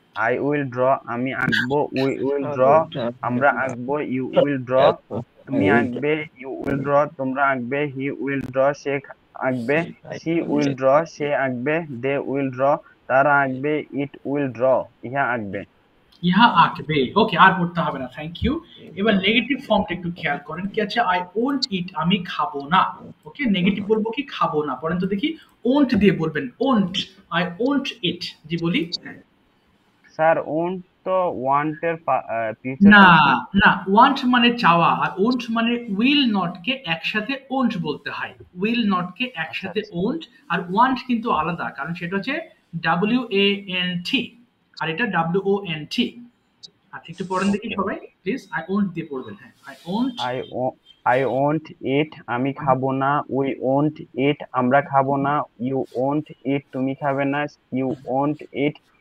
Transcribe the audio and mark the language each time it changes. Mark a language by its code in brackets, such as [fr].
[en] I will draw [bn] আমি আঁকবো, [en] we will draw [bn] আমরা আঁকবো, [en] you will draw [bn] তুমি আঁকবে, [en] you will draw [bn] তোমরা আঁকবে, [en] he will draw [bn] সে আঁকবে, [en] she will draw সে আঁকবে, they will draw [bn] তারা আঁকবে, [en] it will draw [bn] ইহা আঁকবে। ইহা আঁকবে। ওকে আর পড়তে হবে না, থ্যাংক ইউ। এবার নেগেটিভ ফর্মটা একটু খেয়াল করেন কি আছে। [en] I won't eat [bn] আমি খাবো না। ওকে, নেগেটিভ বলবো কি খাবো না। পড়েন তো দেখি, won't দিয়ে বলবেন, won't, [en] I won't eat [bn] জি বলি। হ্যাঁ, স্যার ওন্ট তো ওয়ান্টের ফিউচার না টেন্স না? না, ওয়ান্ট মানে চাওয়া, আর ওন্ট মানে উইল নট কে একসাথে ওন্ট বলতে হয়। উইল নট কে একসাথে ওন্ট, আর ওয়ান্ট কিন্তু আলাদা, কারণ সেটা হচ্ছে WANT আর এটা WONT। আচ্ছা একটু পড়েন দেখি সবাই প্লিজ। আই ওন্ট দিয়ে পড়বেন। হ্যাঁ, I won't, [en] I won't eat [bn] আমি খাবো না, [en] we won't eat [bn] আমরা খাবো না, [en] you won't eat [bn] তুমি খাবে না, [en] you won't eat